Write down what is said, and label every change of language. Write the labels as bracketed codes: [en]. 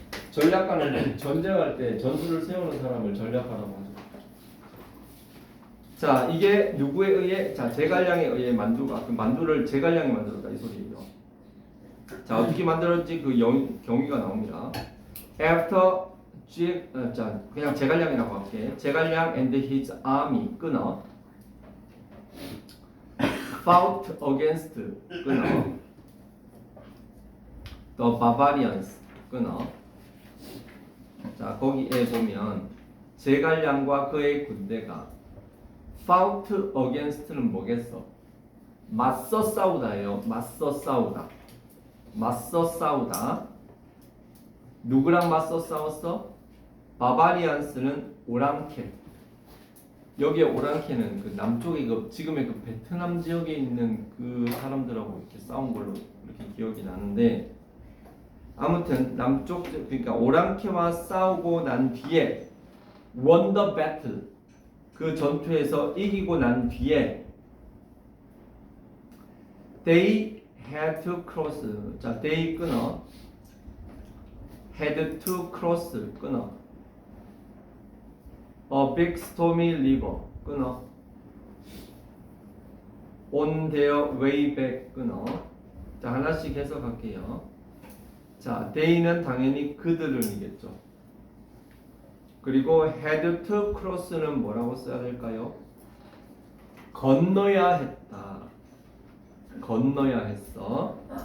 [ko] 전략가는 전쟁할 때 전술을 세우는 사람을 전략가라고 하죠. 자, 이게 누구에 의해? 자, 제갈량에 의해 만두가 그 만두를 제갈량이 만들었다 이 소리예요. 자, 어떻게 만들었지 그 경위가 나옵니다. After 자, 그냥 제갈량이라고 할게. [en] 제갈량 and his army 끊어 fought against 끊어 the barbarians 끊어. [ko] 자, 거기에 보면 제갈량과 그의 군대가 [en] fought against [ko] 는 뭐겠어? 맞서 싸우다예요. 맞서 싸우다. 맞서 싸우다. 누구랑 맞서 싸웠어? 바바리안스는 오랑캐. 여기에 오랑캐는 그 남쪽의 그 지금의 그 베트남 지역에 있는 그 사람들하고 이렇게 싸운 걸로 이렇게 기억이 나는데, 아무튼 남쪽 그러니까 오랑캐와 싸우고 난 뒤에 [en] won the battle, [ko] 그 전투에서 이기고 난 뒤에 [en] they had to cross. 자, they 끊어 had to cross 끊어 a big stormy river 끊어 on their way back 끊어. [ko] 자, 하나씩 해석할게요. 자, they는 당연히 그들은이겠죠. 그리고 [en] had to cross [ko] 는 뭐라고 써야 될까요? 건너야 했다. 건너야 했어.